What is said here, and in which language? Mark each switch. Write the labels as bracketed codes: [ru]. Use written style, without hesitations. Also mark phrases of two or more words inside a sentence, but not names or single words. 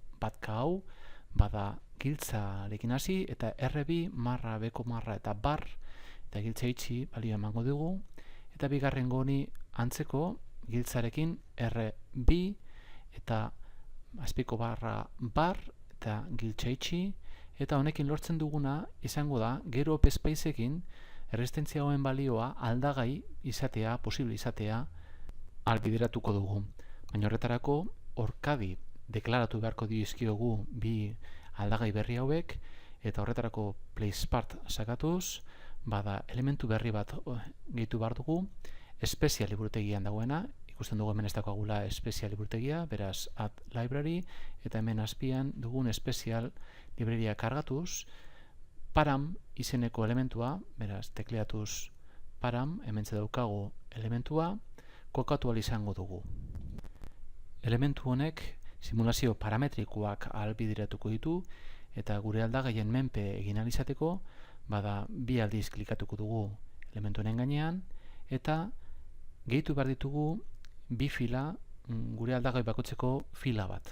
[eu] batka hau, bada giltzarekin hasi, eta R2, marra, beko marra eta bar, eta giltza itxi balioa emango dugu, eta bigarrengo honi antzeko giltzarekin R2, eta azpiko barra bar, eta giltza itxi, eta honekin lortzen duguna izango da, gero pespeizekin erresistentzia hauen balioa aldagai izatea, posible izatea, albideratuko dugu. Baina horretarako, orkadi deklaratu beharko dizkiogu bi aldagai berri hauek, eta horretarako place part sakatuz, bada elementu berri bat gehitu behar dugu, espezial liburutegian dagoena, ikusten dugu hemen ez daukagula espezial liburutegia, beraz [en] add library, [eu] eta hemen azpian dugun espezial libreria kargatuz, param izeneko elementua, beraz tekleatuz param, hemen daukagu elementua, kokatu ahal izango dugu. Elementu honek simulazio parametrikoak ahalbideratuko ditu, eta gure aldagaien menpe egin ahal izateko, bada bi aldiz klikatuko dugu elementu honen gainean, eta gehitu behar ditugu bi fila gure aldagai bakoitzeko fila bat.